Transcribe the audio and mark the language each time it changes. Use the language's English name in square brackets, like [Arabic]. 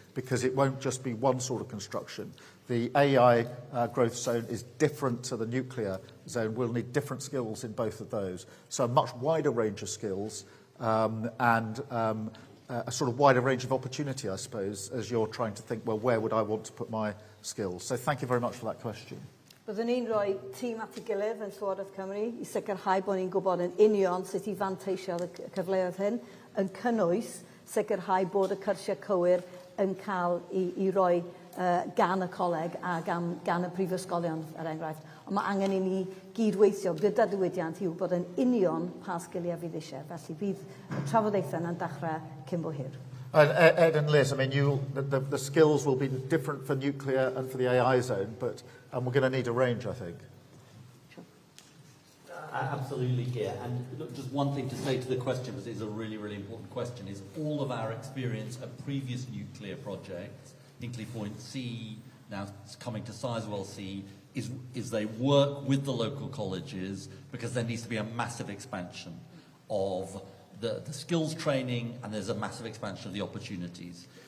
[English] Because it won't just be one sort of construction. The AI growth zone is different to the nuclear zone. We'll need different skills in both of those. So a much wider range of skills and a sort of wider range of opportunity, I suppose, as you're trying to think, well, where would I want to put my skills? So thank you very much for that question. [Welsh] Byddwn ni'n rhoi tîm at ei gilydd yn Llywodraeth Cymru i sicrhau bod ni'n gwybod yn union sut i fanteisio'r cyfleoedd hyn, yn cynnwys sicrhau bod y cyrsiau cywir yn cael i roi gan y coleg a gan y prifysgolion, enghraifft. Ond mae angen i ni gydweithio gyda diwydiant i wybod yn union pa sgiliau fydd eisiau. Felly bydd y trafodaethau yna'n dechrau cyn bo hir. [English] And Ed and Liz, I mean, the skills will be different for nuclear and for the AI zone, but we're going to need a range, I think. Sure. Absolutely, Keir. And look, just one thing to say to the question, because it's a really, really important question, is all of our experience of previous nuclear projects, Hinkley Point C, now it's coming to Sizewell C, is they work with the local colleges, because there needs to be a massive expansion of the skills training, and there's a massive expansion of the opportunities.